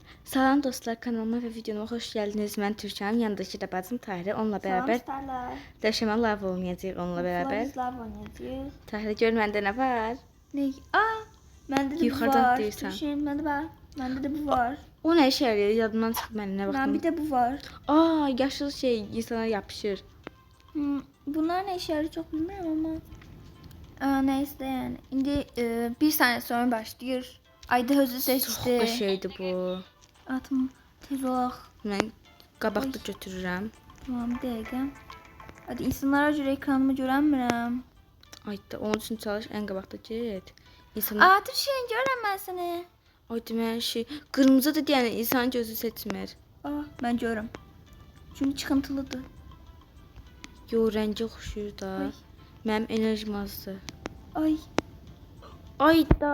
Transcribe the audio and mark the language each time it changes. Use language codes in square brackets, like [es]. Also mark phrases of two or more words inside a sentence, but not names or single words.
[az] Salam dostlar, kanalıma və videoma xoş gəldiniz. Mən Türkan, yanındakı da bacım Tahirə. Onunla bərabər döşəmə lav oynayacağıq onunla bərabər. Tahirə gör məndə nə var? [tr] Ne? Bende de bu [az] Yuxarıdan var. deyirsən. [tr] Düşün, bende de bu var. [az] O nə işə yarayır? Yadımdan çıxıb mənim nə [tr] Ben [az] vaxtım. [tr] bir de bu var. Yaşıl şey insana yapışır. Bunlar ne işe yarıyor çok bilmiyorum ama. Neyse yani. Şimdi bir saniye sonra başlıyor. Ayda hızlı seçti. [az] Çox şeydi bu. Atım tez ol. Mən qabaqda götürürəm. [tr] Tamam bir dakika. Hadi insanlara göre ekranımı göremiyorum. [az] Ayda onun üçün çalış, ən qabaqda get. [tr] İnsanlar Türkçe'yi görürüm ben seni. [az] ay demə şey qırmızıdır deyən insan gözü seçmir. [tr] Ben görürüm. Çünkü çıkıntılıdır. [az] Yo, rəngi oxşuyur da. Ay. Mənim enerjim azdır. Ay. Ayda.